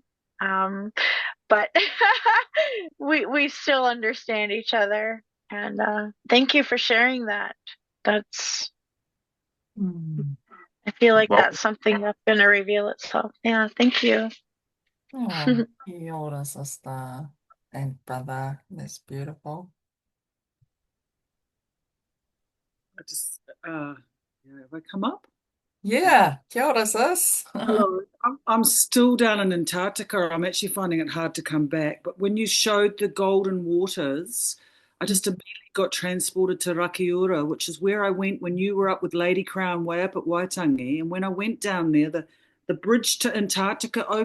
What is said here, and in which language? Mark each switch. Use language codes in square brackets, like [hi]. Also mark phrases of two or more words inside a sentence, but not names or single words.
[en] But we still understand each other. And thank you for sharing that. That's I feel like that's something that's going to reveal itself. Yeah, thank you. [mi] Oh, kia ora, [en] sister and brother. That's beautiful. I just, yeah, have I come up? Yeah, [mi] kia ora, [en] sis. Hello. I'm still down in Antarctica. I'm actually finding it hard to come back. But when you showed the golden waters, I just immediately got transported to Rakiura, which is where I went when you were up with Lady Crown way up at Waitangi. And when I went down there, the bridge to Antarctica opened.